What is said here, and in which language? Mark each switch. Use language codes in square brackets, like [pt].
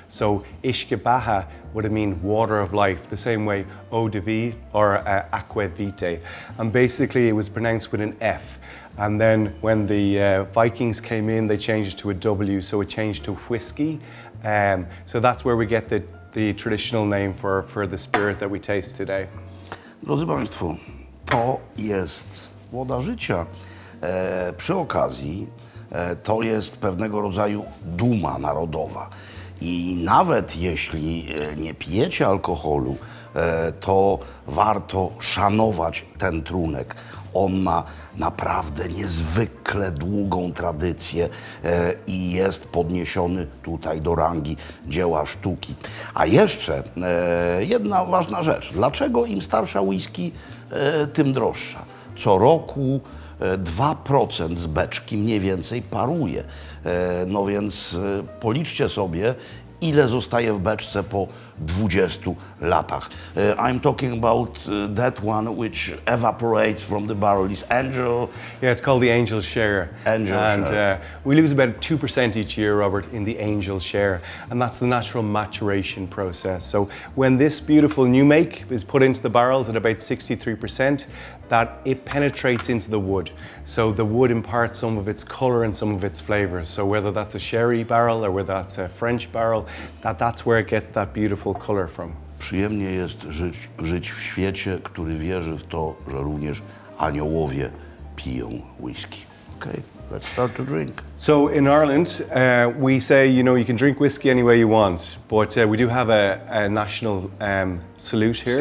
[en] So Ishkabaha would mean water of life, the same way eau de vie or aqua vitae. And basically it was pronounced with an F. And then when the Vikings came in, they changed it to a W, so it changed to whiskey. So that's where we get the traditional name for the spirit that we taste today. [pl] Drodzy Państwo, to jest woda życia. Przy okazji to jest pewnego rodzaju duma narodowa. I nawet jeśli nie pijecie alkoholu, to warto szanować ten trunek. On ma naprawdę niezwykle długą tradycję i jest podniesiony tutaj do rangi dzieła sztuki. A jeszcze jedna ważna rzecz. Dlaczego im starsza whisky, tym droższa? Co roku 2% z beczki mniej więcej paruje. No więc policzcie sobie, ile zostaje w beczce po 20 latach. [en] I'm talking about that one which evaporates from the barrel. Is Angel? Yeah, it's called the Angel Share. Angel and Share. We lose about 2% each year, Robert, in the Angel Share. And that's the natural maturation process. So when this beautiful new make is put into the barrels at about 63%, that it penetrates into the wood. So the wood imparts some of its color and some of its flavors. So whether that's a sherry barrel or whether that's a French barrel, that's where it gets that beautiful color from. [pl] Przyjemnie jest żyć w świecie, który wierzy w to, że również aniołowie piją whisky. [en] Okay, let's start to drink. So in Ireland, we say, you know, you can drink whiskey any way you want, but we do have a national salute here.